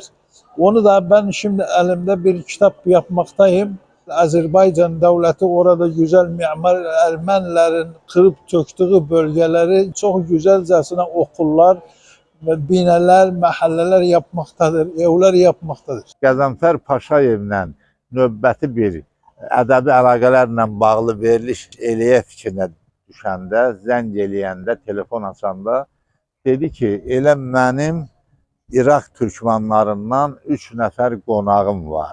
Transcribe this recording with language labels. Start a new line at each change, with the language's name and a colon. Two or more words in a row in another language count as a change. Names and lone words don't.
Turkish: Onu da ben şimdi elimde bir kitap yapmaktayım. Azerbaycan devleti orada güzel mimar Ermenilerin kırıp töktüğü bölgeleri çok güzelcesine okullar, binalar, mahalleler yapmaktadır, evler yapmaktadır.
Azerbaijani: Qəzənfər Paşayevlə növbəti bir ədəbi əlaqələrlə bağlı veriliş eləyə fikrinə düşəndə, zəng eləyəndə, telefon açanda dedi ki, elə mənim İraq türkmanlarından 3 nəfər qonağım var.